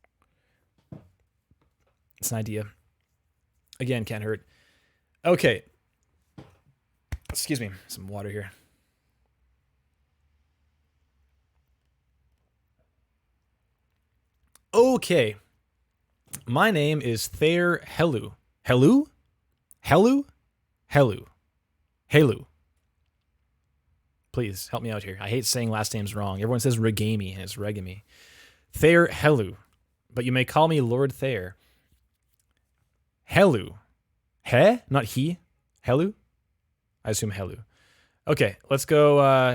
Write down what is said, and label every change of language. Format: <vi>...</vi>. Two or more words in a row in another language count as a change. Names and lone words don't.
<en>It's an idea. Again, can't hurt. Okay. Excuse me. Some water here. Okay. My name is Thayer Helu. Helu? Helu? Helu. Helu. Please, help me out here. I hate saying last names wrong. Everyone says Regami, and it's Regami. Thayer Helu. But you may call me Lord Thayer. Helu. He? Not he? Helu? I assume Helu. Okay, let's go.</en>